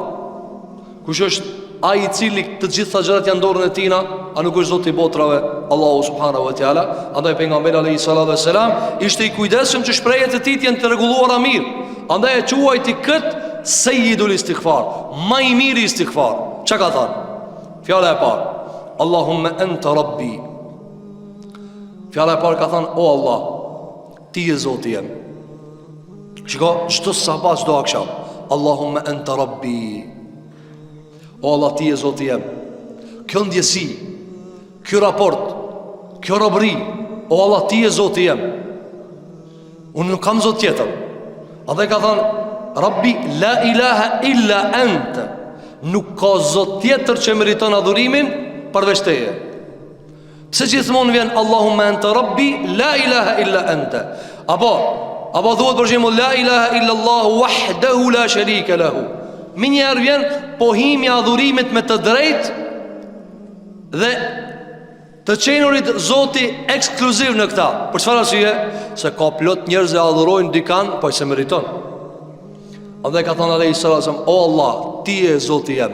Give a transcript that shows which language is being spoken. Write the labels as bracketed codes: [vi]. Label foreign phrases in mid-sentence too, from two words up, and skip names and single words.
[sq] Kush është ai i cili të gjitha gjërat janë dorën e tina? A nuk është Zoti i botrave, [ar] الله سبحانه وتعالى? [sq] Andaj pejgamberi [ar] عليه الصلاة والسلام [sq] ishte i kujdesshëm që shprehjet e tij janë të rregulluara mirë. Andaj e quajti kët [ar] سيد الاستغفار, [sq] më i miri istighfar. Çka ka thënë? Fjala e parë, [ar] اللهم أنت ربي. [sq] Fjala e parë ka thënë, o Allah, ti je Zoti jem. Shiko, çdo sabah, çdo akşam, [ar] اللهم أنت ربي, [sq] o Allah ti e Zoti jem. Kjo ndjesi, kjo raport, kjo robëri, o Allah ti e Zoti jem. Unë nuk kam Zot tjetër. A dhe ka thonë, [ar] ربي لا إله إلا أنت, [sq] nuk ka Zot tjetër që meriton adhurimin përveç teje. Pse gjithmonë vjen [ar] اللهم أنت ربي لا إله إلا أنت? [sq] Apo thuhet për shembull [ar] لا إله إلا الله وحده لا شريك له. [sq] Minjëherë vjen pohimja adhurimit me të drejtë dhe të qenurit Zoti ekskluziv në këta. Për çfarë arsye? Se ka plot njerëz që adhurojnë dikan po se meriton. Andaj ka thënë Allahu [ar] صلى الله عليه وسلم, [sq] o Allah, ti je Zoti jem.